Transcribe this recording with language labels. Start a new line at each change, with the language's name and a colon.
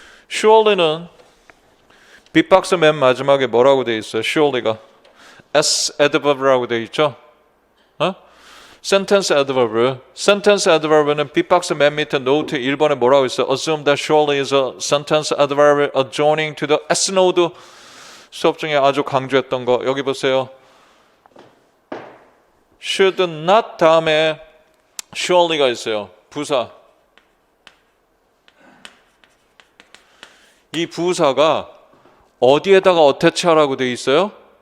Korean: surely는 빅박스 맨 마지막에 뭐라고 돼 있어요? surely가 S adverb라고 돼 있죠?
English: sentence adverb.
Korean: sentence adverb는 빅박스 맨 밑에 노트 1번에 뭐라고 있어요?
English: assume that surely is a sentence adverb adjoining to the S node.
Korean: 수업 중에 아주 강조했던 거 여기 보세요. should not 다음에 surely가 있어요. 부사. 이 부사가 어디에다가 어태치하라고 돼 있어요?